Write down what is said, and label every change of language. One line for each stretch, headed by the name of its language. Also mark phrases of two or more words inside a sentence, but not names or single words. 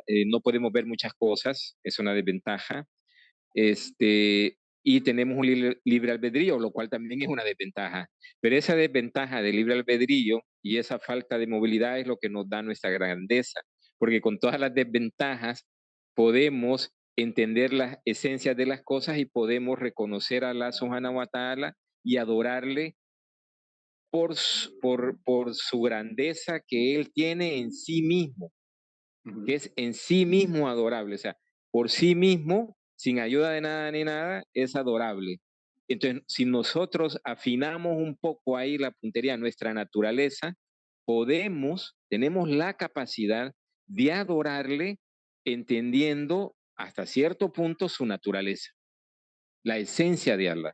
Spanish: No podemos ver muchas cosas, es una desventaja. Y tenemos un libre albedrío, lo cual también es una desventaja. Pero esa desventaja de libre albedrío y esa falta de movilidad es lo que nos da nuestra grandeza, porque con todas las desventajas podemos entender las esencias de las cosas y podemos reconocer a Allah
Arabic: سبحانه وتعالى
Spanish: y adorarle por su grandeza que Él tiene en sí mismo, que es en sí mismo adorable. O sea, por sí mismo, sin ayuda de nada ni nada, es adorable. Entonces, si nosotros afinamos un poco ahí la puntería, nuestra naturaleza, tenemos la capacidad de adorarle entendiendo hasta cierto punto su naturaleza, la esencia de Allah.